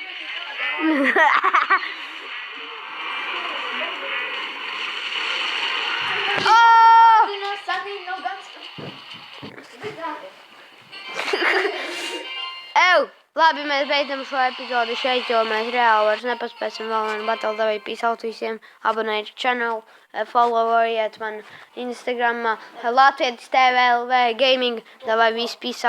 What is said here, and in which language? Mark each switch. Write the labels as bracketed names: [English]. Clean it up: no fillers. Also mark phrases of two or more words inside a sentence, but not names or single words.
[Latvian] Labi, mēs beidzam šo epizodi šeit, jo mēs reāli vairs nepaspēsim vēl vienu battle. Davai, [English] peace out [Latvian] visiem, abonējiet channel, followiet man Instagramā, Latvijas TV LV Gaming, davai, viss [English] peace out.